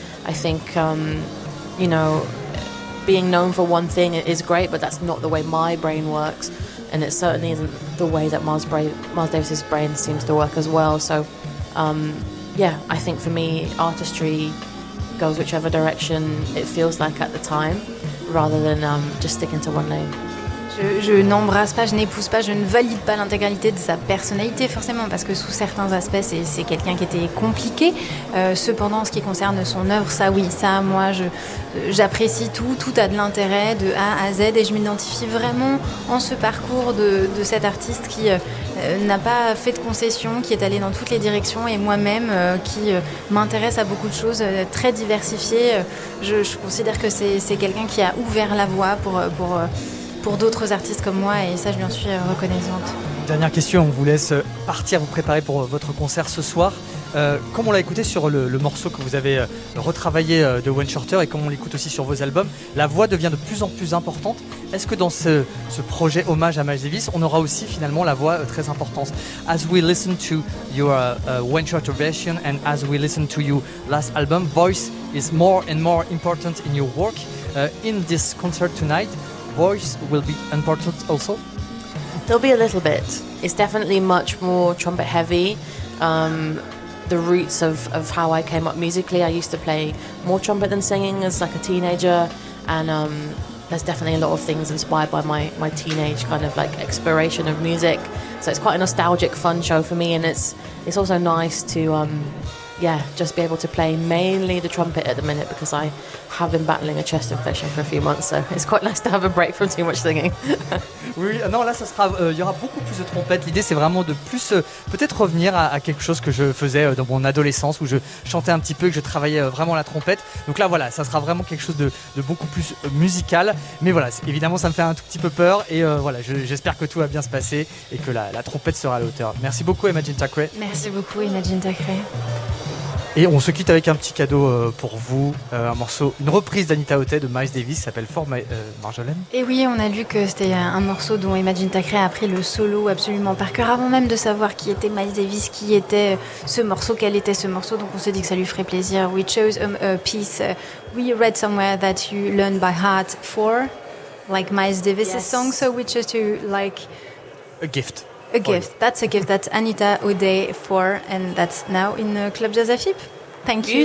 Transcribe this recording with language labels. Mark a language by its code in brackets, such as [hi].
[en] I think you know, being known for one thing is great, but that's not the way my brain works, and it certainly isn't the way that Miles Davis's brain seems to work as well. So yeah, I think for me, artistry goes whichever direction it feels like at the time, rather than just sticking to one name. [fr] Je n'embrasse pas, je n'épouse pas, je ne valide pas l'intégralité de sa personnalité, forcément, parce que sous certains aspects, c'est quelqu'un qui était compliqué. Cependant, en ce qui concerne son œuvre, ça, oui, ça, moi, j'apprécie tout. Tout a de l'intérêt, de A à Z, et je m'identifie vraiment en ce parcours de cet artiste qui n'a pas fait de concessions, qui est allé dans toutes les directions, et moi-même, qui m'intéresse à beaucoup de choses, très diversifiées. Je considère que c'est quelqu'un qui a ouvert la voie pour d'autres artistes comme moi, et ça, je lui en suis reconnaissante. Dernière question, on vous laisse partir, vous préparer pour votre concert ce soir. Comme on l'a écouté sur le morceau que vous avez retravaillé de Wayne Shorter, et comme on l'écoute aussi sur vos albums, la voix devient de plus en plus importante. Est-ce que dans ce projet hommage à Miles Davis, on aura aussi finalement la voix très importante? [en] As we listen to your Wayne Shorter version and as we listen to your last album, voice is more and more important in your work. In this concert tonight, voice will be important also? There'll be a little bit. It's definitely much more trumpet heavy. The roots of how I came up musically, I used to play more trumpet than singing as like a teenager, and there's definitely a lot of things inspired by my teenage kind of like exploration of music. So it's quite a nostalgic, fun show for me, and it's also nice to just be able to play mainly the trumpet at the minute, because I have been battling a chest infection for a few months, so it's quite nice to have a break from too much singing. [fr] Oui, non, là, ça sera, y aura beaucoup plus de trompettes. L'idée, c'est vraiment de plus peut-être revenir à quelque chose que je faisais dans mon adolescence, où je chantais un petit peu et que je travaillais vraiment la trompette. Donc là, voilà, ça sera vraiment quelque chose de beaucoup plus musical. Mais voilà, évidemment, ça me fait un tout petit peu peur. Et voilà, j'espère que tout va bien se passer et que la trompette sera à la hauteur. Merci beaucoup, Imagine Thackeray. Merci beaucoup, Imagine Thackeray. Et on se quitte avec un petit cadeau pour vous, un morceau, une reprise d'Anita Otey de Miles Davis, s'appelle For Marjolaine. Et oui, on a lu que c'était un morceau dont Imagine Thackeray a pris le solo absolument par cœur, avant même de savoir qui était Miles Davis, qui était ce morceau, quel était ce morceau, donc on s'est dit que ça lui ferait plaisir. [en] We chose a piece we read somewhere that you learned by heart for, like Miles Davis's yes. song, so we chose to like... A gift. A gift. Oh, yeah. That's a gift that Anita Otey for, and that's now in Club Jazz AFIP. Thank you.